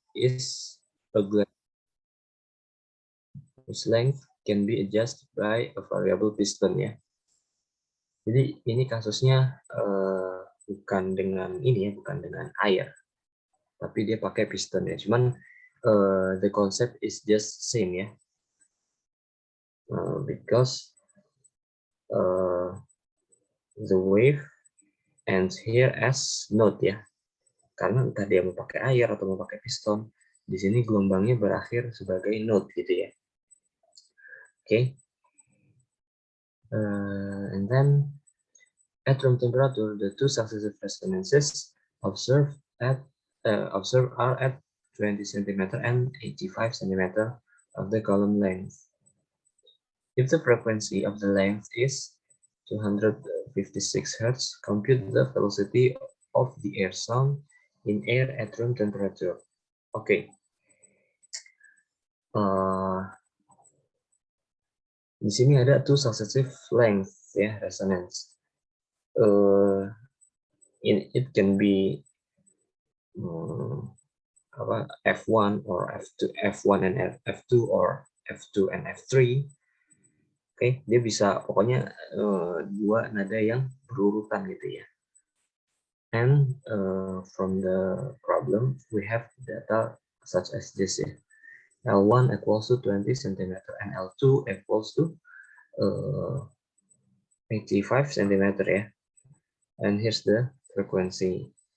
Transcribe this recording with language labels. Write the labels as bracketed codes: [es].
[en] is a glass whose length can be adjusted by a variable piston ya. [id] Jadi ini kasusnya bukan dengan ini ya, bukan dengan air, tapi dia pakai piston ya. Cuman [en] the concept is just same ya, because the wave ends here as node ya. [id] Karena entah dia mau pakai air atau mau pakai piston, di sini gelombangnya berakhir sebagai node gitu ya. Okay. [en] And then at room temperature, the two successive resonances observed are at 20 cm and 85 cm of the column length. If the frequency of the length is 256 Hz, compute the velocity of the air sound in air at room temperature. Okay. [id] Di sini ada [en] two successive length [id] ya, resonance. [en] It can be F1 or F1 and F2 or F2 and F3. [id] Oke, dia bisa pokoknya dua nada yang berurutan gitu ya. [en] And from the problem we have data such as this ya. L1 equals to 20 cm and L2 equals to 85 cm ya. And here's the frequency.